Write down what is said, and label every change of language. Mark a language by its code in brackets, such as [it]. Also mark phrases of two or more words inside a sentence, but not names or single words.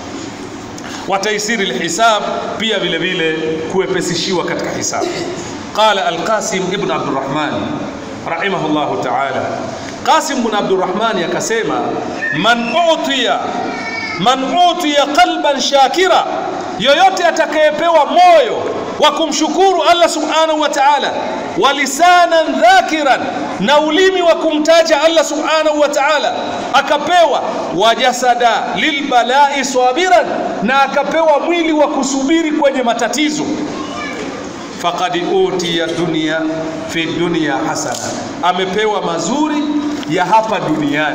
[ar] وتيسير الحساب, [sw] pia vile vile kuepesishiwa katika hisabu. [ar] قال القاسم بن عبد الرحمن رحمه الله تعالى, [sw] Qasim ibn Abdurrahman akasema, [ar] من أوتي قلبا شاكرا [sw] yoyote atakayepewa moyo wa kumshukuru Allah [ar] سبحانه وتعالى, ولسانا ذاكرا, [sw] na ulimi wa kumtaja Allah [ar] سبحانه وتعالى, [sw] akapewa [ar] وجسدا للبلاء صابرا, [sw] na akapewa mwili wa kusubiri kwenye matatizo, [ar] فقد أوتي دنيا في دنيا حسنة, [sw] amepewa mazuri ya hapa duniani.